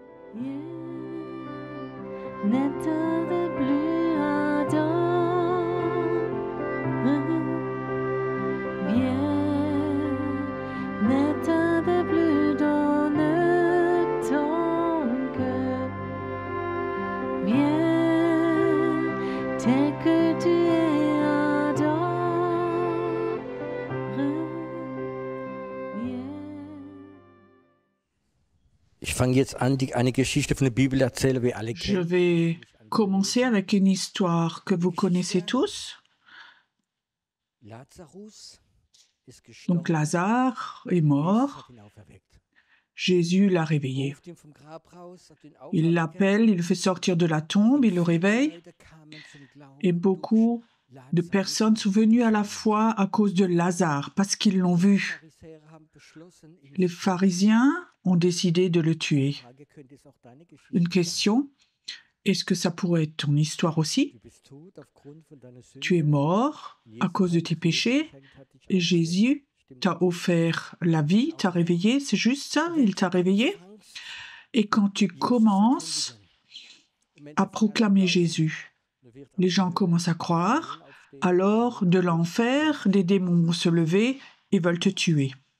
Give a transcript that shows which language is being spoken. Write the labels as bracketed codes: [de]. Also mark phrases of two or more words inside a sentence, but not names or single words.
[fr] N'état de plus ardent, viens, n'état de plus dans ton cœur, viens, tel que tu es ardent, viens. [de] Ich fange jetzt an, eine Geschichte von der Bibel erzählen, wie alle [fr] Je [de] kennen. [fr] vais commencer avec une histoire que vous connaissez tous. [de] Lazarus ist [fr] Donc [de] gestorben. [fr] Lazare est [de] Jesus [fr] mort, [de] hat ihn auferweckt. [fr] Jésus l'a réveillé. [de] Ruft ihn vom Grab raus, hat ihn [fr] Il [de] auferweckt. [fr] l'appelle, il le fait sortir de la tombe, il le réveille. [de] Leute kamen zum Glauben [fr] Et beaucoup [de] durch [fr] de [de] Lazarus. [fr] personnes sont venues à la foi à cause de Lazare, parce qu'ils l'ont [de] Die [fr] vu. [de] Pharisäer haben beschlossen, ihn [fr] Les [de] zu töten. [fr] pharisiens ont décidé de le tuer. [de] Frage, könnte es auch deine Geschichte [fr] Une [de] sein? [fr] question, est-ce que ça pourrait être ton histoire aussi? [de] Du bist tot aufgrund von deiner Sünde. [fr] Tu es mort à [de] Jesus [fr] cause de [de] hat [fr] tes [de] dir [fr] péchés [de] Leben geschenkt, hat dich [fr] et [de] auferweckt. [fr] Jésus [de] Stimmt [fr] t'a [de] das? [fr] offert la vie, t'a réveillé, c'est juste ça, il t'a réveillé. [de] Fangst, [fr] Et quand tu [de] Jesus [fr] commences [de] verkündigen. [fr] à proclamer Jésus, les gens commencent à croire, alors de l'enfer, des démons vont se lever et veulent te tuer.